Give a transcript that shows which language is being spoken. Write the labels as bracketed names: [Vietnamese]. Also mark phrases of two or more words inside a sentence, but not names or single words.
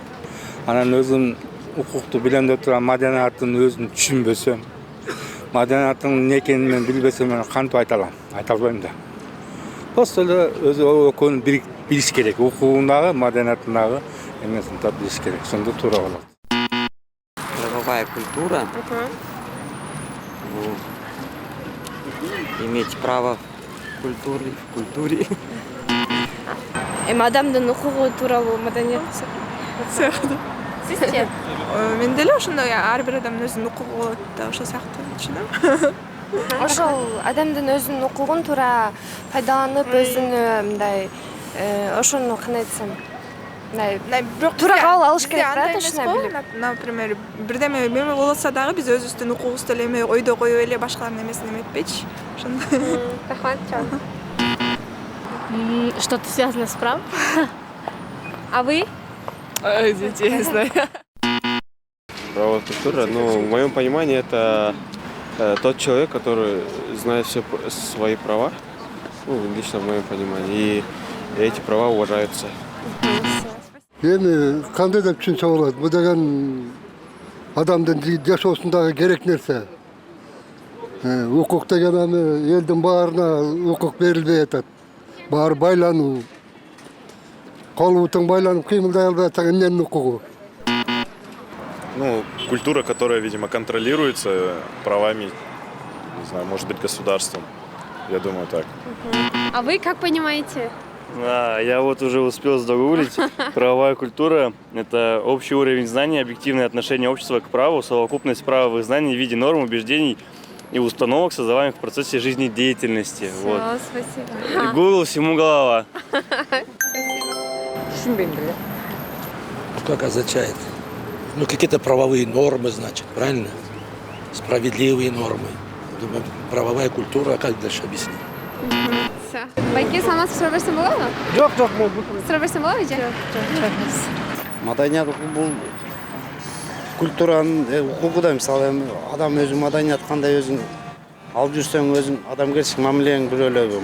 [Kyrgyz] Анан өзүм укукту билем деп турган маданияттын өзүн түшүнбөсөм, маданияттын эмне экенин мен билбесем, мен кантип айта алам? Айта албайм да. Просто эле өзү экөөнүн билиш керек. Укугундагы, маданияттындагы эмесин тап билиш керек. Сонда туура болот. [Russian] Правовая культура. Иметь право в культуре. [Kyrgyz] Эми адамдын укугу тууралуу маданият сыяктуу. Сизчи? Мен деле ошондой ар бир адамдын өзүнүн укугу болот да, ошол сыяктуу түшүнөм. Ошол адамдын өзүнүн укугун туура пайдаланып, өзүнө мындай ошону кандай десем, мындай туура кабыл алыш керек да, ошондой билип. Например, бирдеме эме болсо дагы биз өзүбүздүн укугубузду эле эме ойдо коюп эле башкалардын эмесин эметпейчи. Ошондой. Рахмат, чоң. [Russian] Что-то связано с правом. А вы? Извините, я не знаю. Правовая культура, ну, в моем понимании, это тот человек, который знает все свои права, ну, лично в моем понимании, и эти права уважаются. [Kyrgyz] Эми кандай деп түшүнсө болот? Бул деген адамдын жашоосундагы керек нерсе. Укук деген эми элдин баарына укук берилбей атат. Баары байлануу. Колу бутуң байланып кыймылдай албай атсаң эмненин укугу? [Russian] Ну, культура, которая, видимо, контролируется правами, не знаю, может быть, государством. Я думаю, так. А вы как понимаете? Я вот уже успел загуглить. Правовая культура – это общий уровень знаний, объективное отношение общества к праву, совокупность правовых знаний в виде норм, убеждений и установок, создаваемых в процессе жизнедеятельности. Всё, Вот. спасибо. Google всему голова. Как означает? Ну, какие-то правовые нормы, значит, правильно? Справедливые нормы. Думаю, правовая культура, как дальше объяснить? [Kyrgyz] Байке саламатсыз, сурап берсем болобу? Жок, Сурап берсем болобу же? Маданият бул культуранын укугу да, мисалы эми адам өзү маданият кандай өзүн алып жүрсөң, өзүң адамгерчилик мамилең бирөөлөбү.